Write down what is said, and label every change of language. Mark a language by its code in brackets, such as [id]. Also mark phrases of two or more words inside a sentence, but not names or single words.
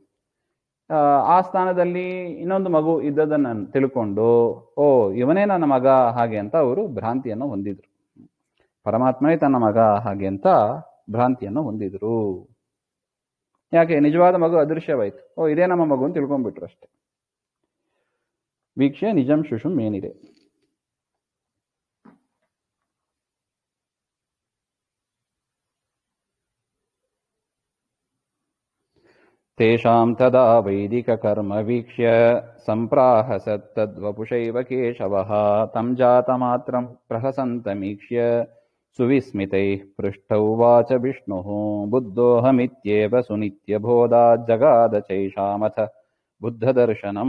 [kn] ಆ ಸ್ಥಾನದಲ್ಲಿ ಇನ್ನೊಂದು ಮಗು ಇದ್ದದನ್ನ ತಿಳ್ಕೊಂಡು, ಓ ಇವನೇ ನನ್ನ ಮಗ ಹಾಗೆ ಅಂತ ಅವರು ಭ್ರಾಂತಿಯನ್ನು ಹೊಂದಿದ್ರು. ಪರಮಾತ್ಮನೇ ತನ್ನ ಮಗ ಹಾಗೆ ಅಂತ ಭ್ರಾಂತಿಯನ್ನು ಹೊಂದಿದ್ರು. ಯಾಕೆ? ನಿಜವಾದ ಮಗು ಅದೃಶ್ಯವಾಯ್ತು. ಓ ಇದೇ ನಮ್ಮ ಮಗು ಅಂತ ತಿಳ್ಕೊಂಡ್ಬಿಟ್ರು ಅಷ್ಟೆ. [sa] ವೀಕ್ಷ್ಯ ನಿಜಂ ಶುಶುಂ ಏನಿದೆ. ತೇಷಾಂ ತದಾ ವೈದಿಕ ಕರ್ಮ ವೀಕ್ಷ್ಯ ಸಂಪ್ರಾಹ ಸತ್ತದ್ವಪುಷೈವ ಕೇಶವಃ ತಂ ಜಾತಮಾತ್ರಂ ಪ್ರಹಸಂತಮೀಕ್ಷ್ಯ ಸುವಿಸ್ಮಿತೈಃ ಪೃಷ್ಠ ಉವಾಚ ವಿಷ್ಣುಃ ಬುದ್ಧೋಹಮಿತ್ಯೇವ ಸುನಿತ್ಯಬೋಧಾತ್ ಜಗಾದ ಚೈಷಾಮಥ ಬುದ್ಧದರ್ಶನಂ.